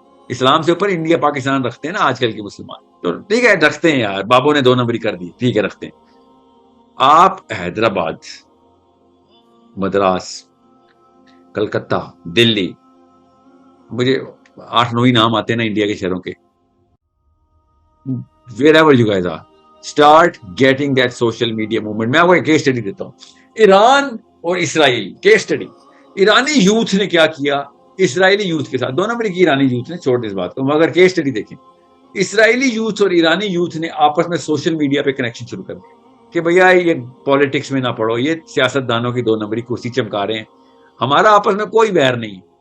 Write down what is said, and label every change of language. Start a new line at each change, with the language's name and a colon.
Urdu: اسلام سے اوپر انڈیا پاکستان رکھتے ہیں نا آج کل کے مسلمان, تو ٹھیک ہے رکھتے ہیں یار, بابوں نے 2 نمبری کر دی, ٹھیک ہے رکھتے ہیں. آپ حیدرآباد, مدراس, کلکتہ, دلی, مجھے 8-9 ہی نام آتے ہیں نا انڈیا کے شہروں کے.
English: wherever you guys are, start getting that social media movement.
Urdu: میں آپ کو ایک کیس اسٹڈی دیتا ہوں, ایران اور اسرائیل کیس اسٹڈی. ایرانی یوتھ نے کیا کیا, اسرائیلی یوتھ کے ساتھ. 2 نمبر کی ایرانی یوتھ نے, چھوڑ دیں اس بات کو, مگر کیس اسٹڈی دیکھیں. اسرائیلی یوتھ اور ایرانی یوتھ نے آپس میں سوشل میڈیا پہ کنیکشن شروع کر دیا کہ بھیا یہ پالیٹکس میں نہ پڑھو, یہ سیاست دانوں کی 2 نمبری کرسی چمکا رہے ہیں, ہمارا آپس میں کوئی ویر نہیں.